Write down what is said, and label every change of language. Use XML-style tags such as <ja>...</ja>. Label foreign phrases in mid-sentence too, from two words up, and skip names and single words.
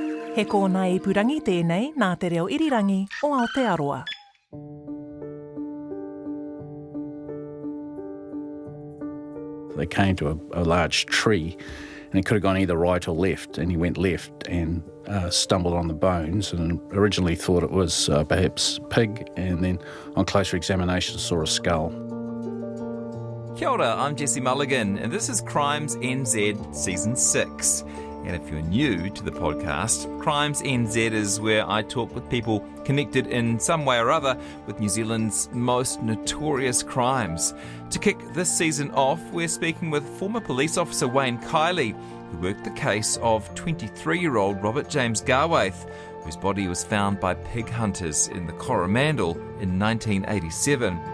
<mi>He kōna ipurangi tēnei nā te reo irirangi o Aotearoa.</mi> <en>They came to a large tree and he could have gone either right or left, and he went left and stumbled on the bones and originally thought it was perhaps pig, and then on closer examination saw a skull.</en> <mi>Kia ora,</mi> <en>I'm Jesse Mulligan and this is Crimes NZ Season 6. And if you're new to the podcast, Crimes NZ is where I talk with people connected in some way or other with New Zealand's most notorious crimes. To kick this season off, we're speaking with former police officer Wayne Kiley, who worked the case of 23-year-old Robert James Gawith, whose body was found by pig hunters in the Coromandel in 1987.</en>